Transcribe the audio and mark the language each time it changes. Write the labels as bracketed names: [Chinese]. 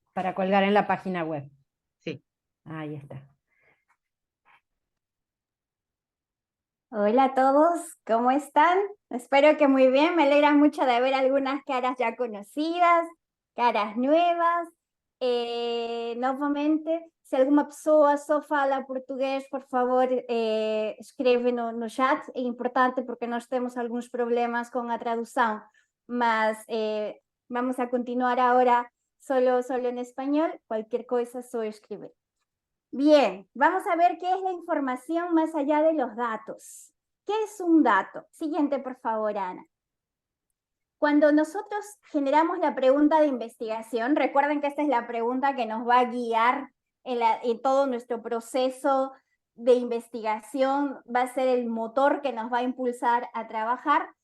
[Spanish] para colgar en la página web. Sí. Ahí está. Hola a todos, ¿cómo están? Espero que muy bien, me alegra mucho de ver algunas caras ya conhecidas, caras nuevas. [Portuguese] Novamente, se alguma pessoa só fala português, por favor, escreve no chat, é importante porque nós temos alguns problemas com a tradução, mas vamos a continuar agora [Spanish] solo en español, cualquier cosa solo escribir. Bien, vamos a ver qué es la información más allá de los datos. ¿Qué es un dato? Siguiente, por favor, Ana. Cuando nosotros generamos la pregunta de investigación, recuerden que esta es la pregunta que nos va a guiar en todo nuestro proceso de investigación, va a ser el motor que nos va a impulsar a trabajar.